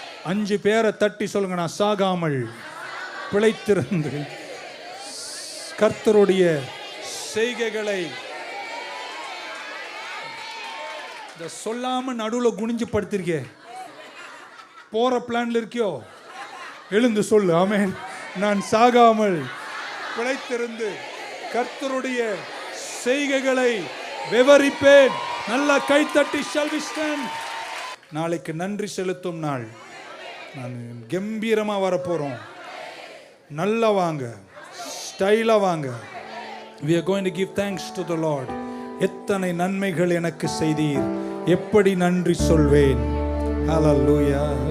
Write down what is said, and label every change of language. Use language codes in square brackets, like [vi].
[ta] 5 பேரை தட்டி சொல்லுங்க, நான் சாகாமல் பிழைத்திருந்து கர்த்தருடைய செய்கைகளை சொல்லாம நடுவில் குனிஞ்சு படுத்திருக்க. போற பிளான்ல இருக்கியோ, எழுந்து சொல்லு, ஆமென். நான் சாகாமல் பிழைத்திருந்து கர்த்தருடைய செய்கைகளை விவரிப்பேன். நல்ல கைத்தட்டி [en] shall we stand? [ta] நாளைக்கு நன்றி செலுத்தும் நாள். நான் கம்பீரமா வரப்போறோம். நல்லா வாங்க, ஸ்டைலா வாங்க. [en] We are going to give thanks to the Lord. [ta] எத்தனை நன்மைகள் எனக்கு செய்தீர், எப்படி நன்றி சொல்வேன். ஹalleluya.